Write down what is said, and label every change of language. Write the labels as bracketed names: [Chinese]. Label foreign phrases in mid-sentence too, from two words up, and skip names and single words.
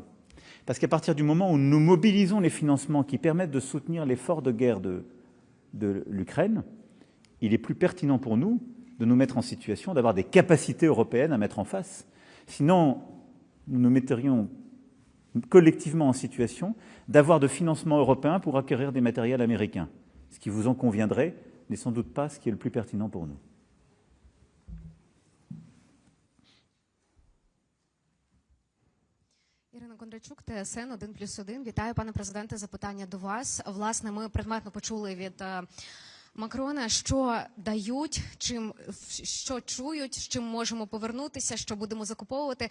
[French] Parce qu'à partir du moment où nous mobilisons les financements qui permettent de soutenir l'effort de guerre de l'Ukraine, il est plus pertinent pour nous de nous mettre en situation d'avoir des capacités européennes à mettre en face. Sinon, nous nous metterions collectivement en situation d'avoir de financements européens pour acquérir des matériels américains. Ce qui vous en conviendrait n'est sans doute pas ce qui est le plus pertinent pour nous. [Ukrainian] Ірина Кондрачук, ТСН 1+1. Вітаю, пане президенте, запитання до вас. Власне, ми предметно почули від Макрона, що дають, що чують, з чим можемо повернутися, що будемо закуповувати.